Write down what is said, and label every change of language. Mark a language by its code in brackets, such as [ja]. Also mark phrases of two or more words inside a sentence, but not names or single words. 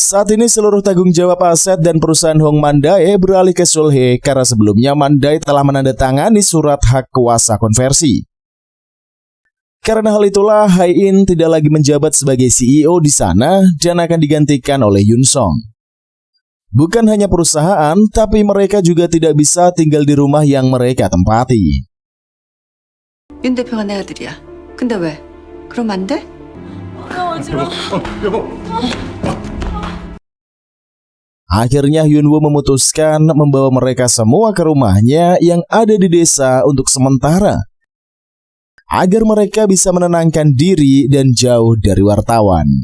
[id] Saat ini seluruh tanggung jawab aset dan perusahaan Hong Mandae beralih ke Solhe karena sebelumnya Mandae telah menandatangani surat hak kuasa konversi. Karena hal itulah, Hai-in tidak lagi menjabat sebagai CEO di sana dan akan digantikan oleh Yun Song. Bukan hanya perusahaan, tapi mereka juga tidak bisa tinggal di rumah yang mereka tempati. [ko] 윤 대표가 내 아들이야. 근데 왜? 그럼 안 돼? [id] Akhirnya Yunwoo memutuskan membawa mereka semua ke rumahnya yang ada di desa untuk sementara, agar mereka bisa menenangkan diri dan jauh dari wartawan.